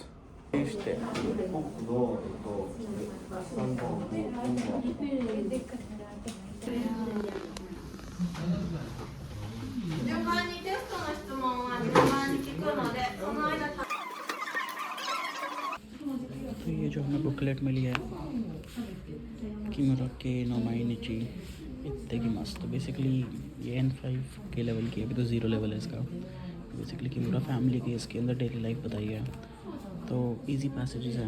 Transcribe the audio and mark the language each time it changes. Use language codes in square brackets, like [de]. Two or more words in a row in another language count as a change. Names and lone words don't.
[ja] して。順番にテストの質問は順番に聞くので、その間。 [hi] तो ये जो हमें बुकलेट मिली है किमुराके नो माइनिची इतने की मस्त, तो बेसिकली ये N5 के लेवल की, अभी तो 0 लेवल है इसका। बेसिकली किमुरा फैमिली की इसके अंदर [en] daily life [hi] बताई है, तो [en] easy passages [hi] हैं।